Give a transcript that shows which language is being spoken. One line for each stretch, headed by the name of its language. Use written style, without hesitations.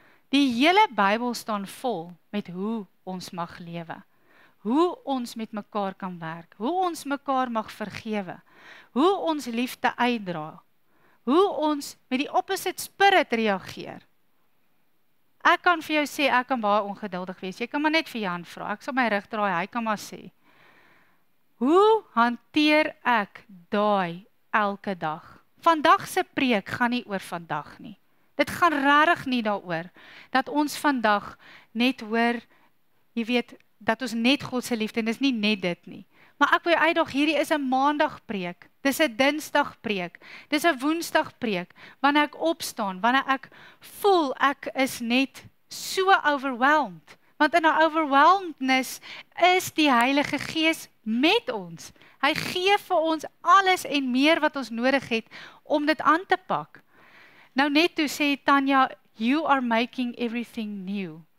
Afrikaans: Die hele Bybel staan vol met hoe ons mag lewe, hoe ons met mekaar kan werk, hoe ons mekaar mag vergewe, hoe ons liefde uitdra, hoe ons met die opposite spirit reageer. Ek kan vir jou sê, ek kan baie ongeduldig wees. Jy kan maar net vir Jan vra. Ek sal my rug draai, hy kan maar sê. Hoe hanteer ek daai elke dag? Vandag se preek gaan nie oor vandag nie. Dit gaan regtig nie daaroor dat ons vandag net hoor, jy weet, dat ons net God se liefde, en dis nie net dit nie. Maar ek wil jou uitdaag, hierdie is 'n maandag preek, dis 'n dinsdag preek, dis 'n woensdag preek, wanneer ek opstaan, wanneer ek voel ek is net so overwhelmed, want in 'n overwhelmedness is die Heilige Gees met ons. Hy gee vir ons alles en meer wat ons nodig het om dit aan te pak. Nou net toe sê
English: Tanya, you are making everything new.